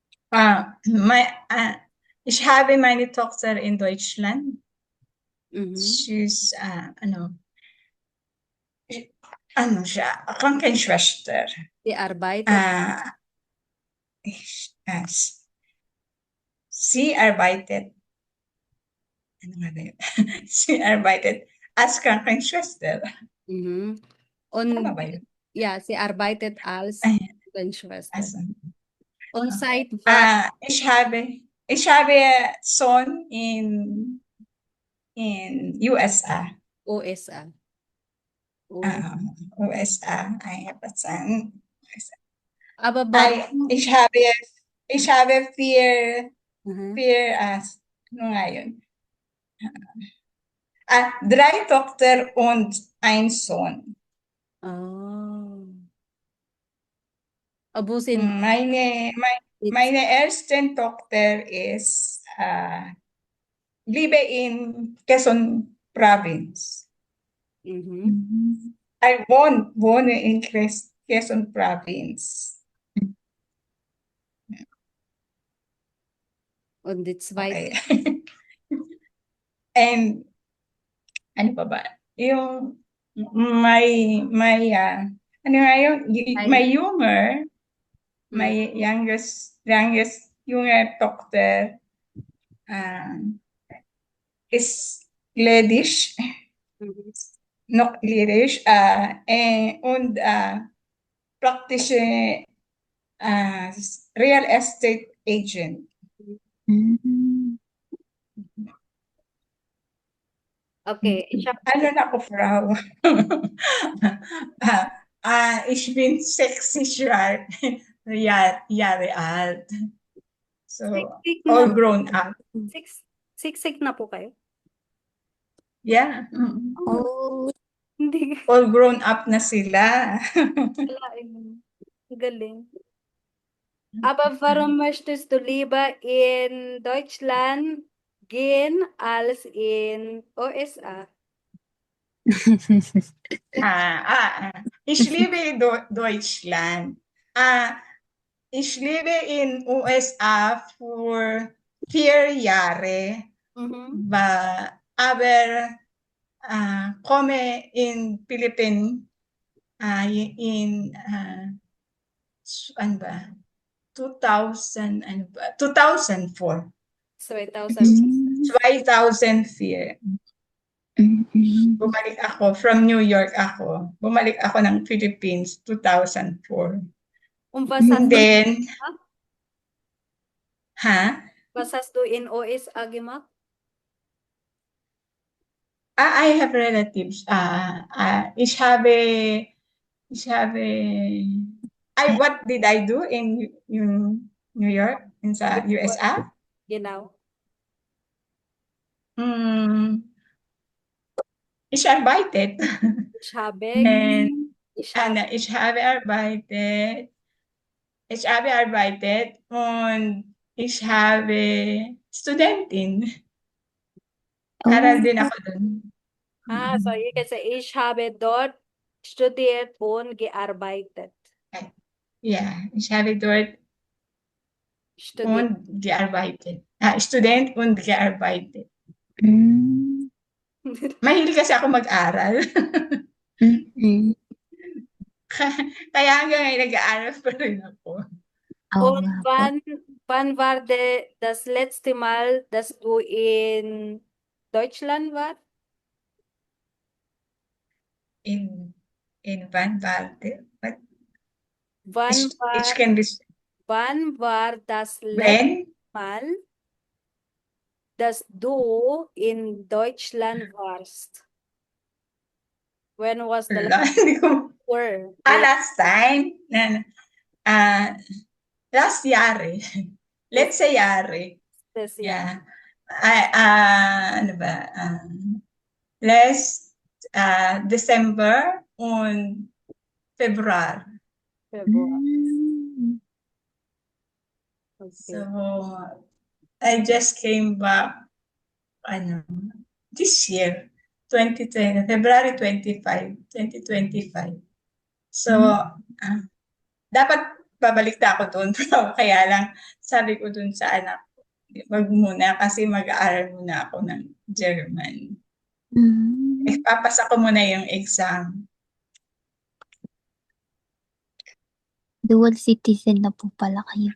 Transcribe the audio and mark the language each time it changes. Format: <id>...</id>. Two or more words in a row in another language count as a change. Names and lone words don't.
<de>Ich habe meine Tochter in Deutschland. Mhm. She's, siya, Krankenschwester. Sie arbeitet. Sie arbeitet,</de> <tl>ano nga ba yun?</tl> <de>Sie arbeitet as Krankenschwester. Mhm.</de> <tl>Tama</tl> <de>Und</de> <tl>ba yun?</tl> <de>ja, sie arbeitet als Ay, Krankenschwester.</de> <en>as,</en> <de>Und seit wann? ich habe Sohn in USA. USA. Oh. USA.</de> <en>I have a son.</en> <de>Aber warum? Ich habe vier, Mhm.</de> <tl>ano nga yun?</tl> <de>3 Tochter und ein Sohn.</de> <tl>Oh. Abusin.</tl> <de>Meine erste Tochter ist lebe in Quezon Province. Mhm. I wohne in Quezon Province. Und die zweite.</de> <en>Okay. And</en> <tl>ano pa ba? Yung ano nga yun?</tl> <en>My younger, my youngest younger Tochter is Ledish, Mhm.</en> <de>noch Ledish, und praktische</de> <en>real estate agent.</en> <de>Okay, ich habe</de> <tl>Ano na ako,</tl> <de>Frau? Ich bin 60 Jahre alt.</de> <en>So,</en> <tl>siksik</tl> <en>all</en> <tl>na,</tl> <en>grown up.</en> <tl>siksik na po kayo?</tl> <en>Yeah. Oh,</en> <tl>Hindi.</tl> <en>All grown up</en> <tl>na sila. Wala eh. Galing.</tl> <de>Aber warum möchtest du lieber in Deutschland gehen als in USA? Ich liebe Deutschland. Ich lebe in USA für 4 Jahre, Mhm. aber komme in Philippines in</de> <tl>ano ba?</tl> <de>2004. 2004.</de> <tl>Bumalik ako</tl> <en>from New York</en> <tl>ako. Bumalik ako ng Philippines 2004.</tl> <de>Und was hast</de> <en>And</en> <de>du,</de> <en>then,</en> <de>was hast du in USA gemacht?</de> <en>I have relatives. What did I do in New York, in sa USA?</en> <de>Genau. Ich arbeitet. Ich habe Ich habe arbeitet und ich habe Studentin.</de> <tl>Aral din ako dun.</tl> <en>so you can say,</en> <de>ich habe dort studiert und gearbeitet. Yeah, ich habe dort Studiert. und gearbeitet. Student und gearbeitet.</de> <tl>Mahilig kasi ako mag-aral. Kaya hanggang ngayon nag-aaral pa rin ako.</tl> <de>Und wann war das letzte Mal, dass du in Deutschland warst? In Van Valde. Wann war das letzte Mal, dass du in Deutschland warst?</de> <en>When was the last time? Last time? Last year. Let's say year. This Yeah.</en> <tl>Ano ba?</tl> <en>Last December und February. Okay. So I just came back this year, 2020, February 25, 2025.</en> <tl>So dapat babalik na ako doon. Kaya lang, sabi ko doon sa anak ko, wag muna kasi mag-aaral muna ako ng German. Papasa ko muna yung exam. Dual citizen na po pala kayo.</tl>